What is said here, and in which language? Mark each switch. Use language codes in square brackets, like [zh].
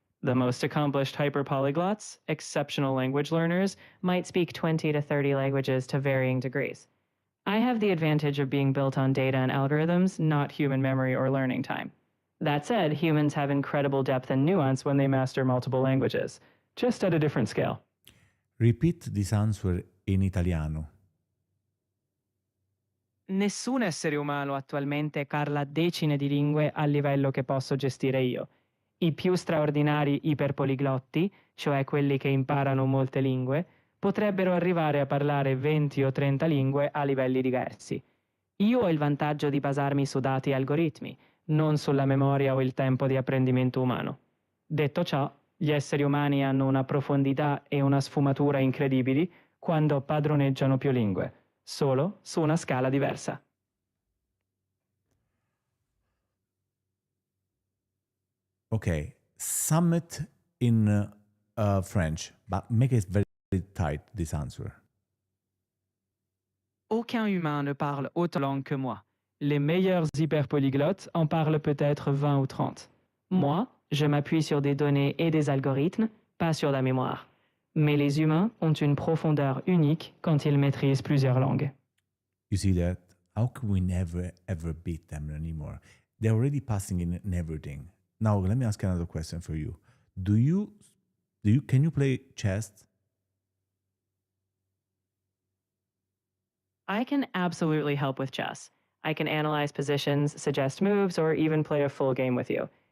[en] The most accomplished hyperpolyglots, exceptional language learners, might speak 20 to 30 languages to varying degrees. I have the advantage of being built on data and algorithms, not human memory or learning time. That said, humans have incredible depth and nuance when they master multiple languages, just at a different scale. Repeat this answer in Italiano. [it] Nessun essere umano attualmente parla decine di lingue al livello che posso gestire io. I più straordinari iperpoliglotti, cioè quelli che imparano molte lingue, potrebbero arrivare a parlare 20 o 30 lingue a livelli diversi. Io ho il vantaggio di basarmi su dati e algoritmi, non sulla memoria o il tempo di apprendimento umano. Detto ciò, gli esseri umani hanno una profondità e una sfumatura incredibili quando padroneggiano più lingue, solo su una scala diversa. [en] Okay, sum it in French, but make it very tight, this answer. [fr] Aucun humain ne parle autant langue que moi. Les meilleurs hyperpolyglottes en parlent peut-être 20 ou 30. Moi, je m'appuie sur des données et des algorithmes, pas sur la mémoire. Mais les humains ont une profondeur unique quand ils maîtrisent plusieurs langues. [en] You see that? How can we never ever beat them anymore? They're already passing in everything. Now let me ask another question for you. Can you play chess? I can absolutely help with chess. I can analyze positions, suggest moves, or even play a full game with you.